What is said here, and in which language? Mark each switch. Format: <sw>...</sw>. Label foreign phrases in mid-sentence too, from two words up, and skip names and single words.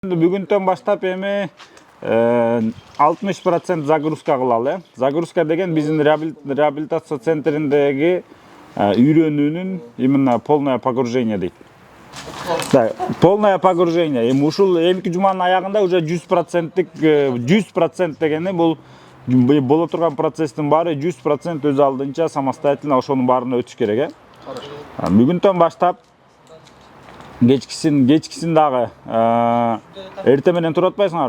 <ky>Бүгүнтөн баштап эми 60% загрузка кылалы. Загрузка деген биздин реабилитация центриндеги үйрөнүүнүн</ky> <ru>именно полное погружение</ru> <ky>дейт.</ky> <ru>Полное погружение.</ru> <ky>Эми ушул эмки жуманын аягында уже 100% дегени бул боло турган процесстин баары 100% өз алдынча самостоятельно ошонун баарына өтүш керек. Бүгүнтөн баштап кечкисин дагы эртең менен туруп атпайсыңарбы?</ky>